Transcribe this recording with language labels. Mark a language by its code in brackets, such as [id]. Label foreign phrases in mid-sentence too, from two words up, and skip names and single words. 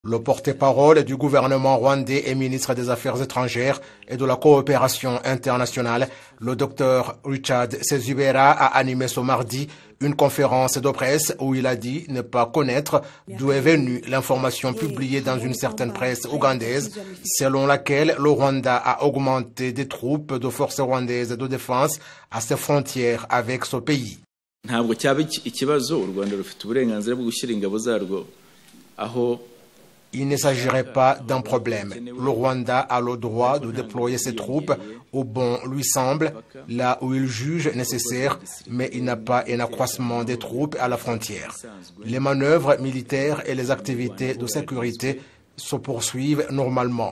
[fr] Le porte-parole du gouvernement rwandais et ministre des Affaires étrangères et de la coopération internationale, le Dr Richard Sezibera, a animé ce mardi une conférence de presse où il a dit ne pas connaître d'où est venue l'information publiée dans une certaine presse ougandaise selon laquelle le Rwanda a augmenté des troupes de forces rwandaises de défense à ses frontières avec ce pays. [rw] Ntabwo cyaba ikibazo u Rwanda rufite uburenganzira bwo gushyira ingabo zarwo aho. [fr] Il ne s'agirait pas d'un problème. Le Rwanda a le droit de déployer ses troupes où bon lui semble, là où il juge nécessaire, mais il n'a pas un accroissement des troupes à la frontière. Les manœuvres militaires et les activités de sécurité se poursuivent normalement.